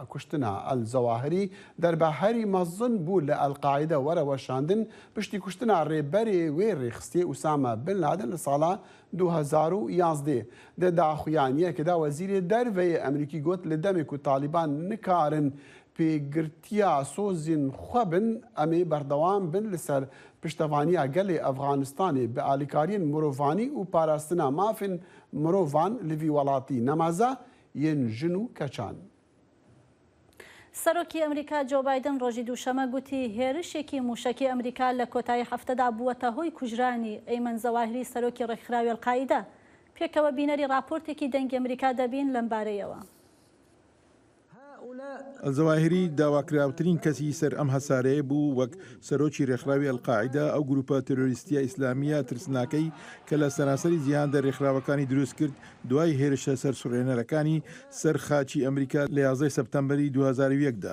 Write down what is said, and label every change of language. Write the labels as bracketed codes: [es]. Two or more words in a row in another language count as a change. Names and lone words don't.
[ku] کوشتنە ئەلزەواهری دەربەهەری مەزن بوو لە ئەلقاعیدە وەرەوەشاندن پشتی کوشتنە ڕێبەری وێ ڕێخستی ئوسامە بن لادن لە ساڵە 2011 دە داخویانیەکەدا وەزیری دەرڤەیە ئەمریکی گوت لە دەمێک و تالیبان نکارن پێگرتیا سۆزین خوبن ئەمێ بەردەوام بن لەسەر پشتەوانیە گەلێ ئەفغانستانê bi alîkariyên mirovانî û parastina mafên mirovan li vî welatî nemaze yên jin û keçan. [ckb] سەرۆکی ئەمریکا جۆ بایدن ڕۆژی دووشەمە گوتی هێرشێکی موشەکی ئەمریکا لە کۆتایی هەفتەدا بووەتە هۆی کوژرانی ئەیمەن زەواهری سەرۆکی ڕێکخراوی ئەلقاعیدە. پێکەوە بینەری راپۆرتێکی دەنگی ئەمریکا دەبین لەمبارەیەوە. ئەلزەواهری داواکراوترین کەسی سەر ئەم هەسارەیە بوو وەک سەرۆکی ڕێکخراوی ئەلقاعیدە ئەو گروپە تێرۆریستیە ئیسلامیە ترسناکەی کە لە سەراسەری جیهاندا ڕێکخراوەکانی دروست کرد دوای هێرشە سەر سوڕێنەرەکانی سەر خاچی ئەمریکا لە 11 سەپتەمبەری 2001دا.